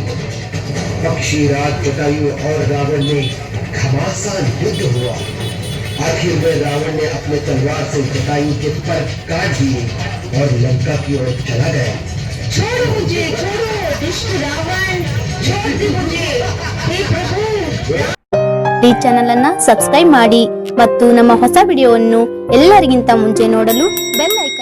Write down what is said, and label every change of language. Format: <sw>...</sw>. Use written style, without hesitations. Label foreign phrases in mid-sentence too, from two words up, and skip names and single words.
<hi>पक्षीराज जटायु और रावण में घमासान युद्ध हुआ। आखिर में रावण ने अपने तलवार से जटायु के पर काट दिए और लंका की ओर चला गया। छोड़ो मुझे, छोड़ो दुष्ट रावण, छोड़ दे मुझे, हे प्रभु।</hi> <kn>ಈ ಚಾನೆಲ್ ಅನ್ನು ಸಬ್ಸ್ಕ್ರೈಬ್ ಮಾಡಿ ಮತ್ತು ನಮ್ಮ ಹೊಸ ವಿಡಿಯೋವನ್ನು ಎಲ್ಲರಿಗಿಂತ ಮುಂಚೆ ನೋಡಲು ಬೆಲ್</kn>